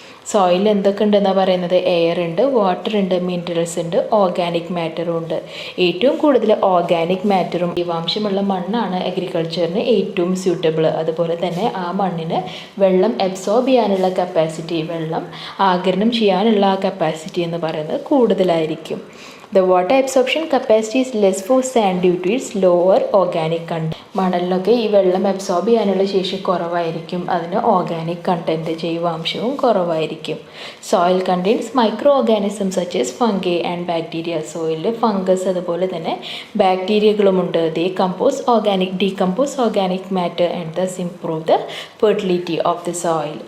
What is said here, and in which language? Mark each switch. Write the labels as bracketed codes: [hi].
[ml] Soil എന്തൊക്കെ ഉണ്ടെന്നാണ് പറയുന്നത്? എയർ ഉണ്ട്, വാട്ടർ ഉണ്ട്, മിനറൽസ് ഉണ്ട്, ഓർഗാനിക് മാറ്ററും ഉണ്ട്. ഏറ്റവും കൂടുതൽ ഓർഗാനിക് മാറ്ററും ജൈവാംശമുള്ള മണ്ണാണ് അഗ്രികൾച്ചറിന് ഏറ്റവും സ്യൂട്ടബിൾ. അതുപോലെ തന്നെ ആ മണ്ണിന് വെള്ളം അബ്സോർബ് ചെയ്യാനുള്ള കപ്പാസിറ്റി, വെള്ളം ആഗിരണം ചെയ്യാനുള്ള ആ കപ്പാസിറ്റി എന്ന് പറയുന്നത് കൂടുതലായിരിക്കും. [en] The water absorption capacity is less for sand due to its lower organic content. [ml] മണലിലൊക്കെ ഈ വെള്ളം അബ്സോർബ് ചെയ്യാനുള്ള ശേഷി കുറവായിരിക്കും, അതിന് ഓർഗാനിക് കണ്ടൻറ്റ്, ജൈവാംശവും കുറവായിരിക്കും. Soil contains micro organism such as fungi and bacteria. സോയിലിൽ fungus അതുപോലെ തന്നെ ബാക്ടീരിയകളുമുണ്ട്. Decompose organic matter and thus improve the fertility of the soil.